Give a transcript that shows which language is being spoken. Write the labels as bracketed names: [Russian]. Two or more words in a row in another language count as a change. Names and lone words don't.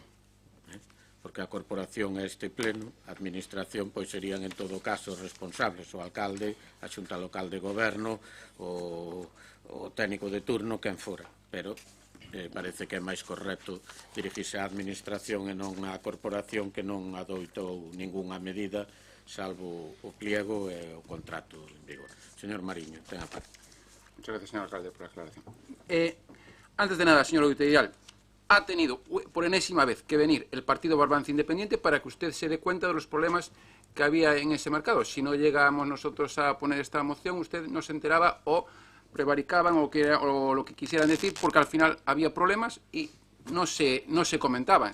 [Galician] Porque a corporación é este pleno, a administración pois serían en todo caso responsables, o alcalde, a xunta local de goberno, o técnico de turno, quen fora. Pero parece que é máis correcto dirigirse á administración e non á corporación que non adoitou ningunha medida salvo o pliego e o contrato en vigor. Señor Mariño, ten a parte. [Spanish] Muchas gracias, señor alcalde, por la aclaración. Antes de nada, señor Auditoral, ha tenido por enésima vez que venir el Partido Barbanza Independiente para que usted se dé cuenta de los problemas que había en ese mercado. Si no llegamos nosotros a poner esta moción, usted no se enteraba o prevaricaban o lo que quisieran decir, porque al final había problemas y no se comentaban.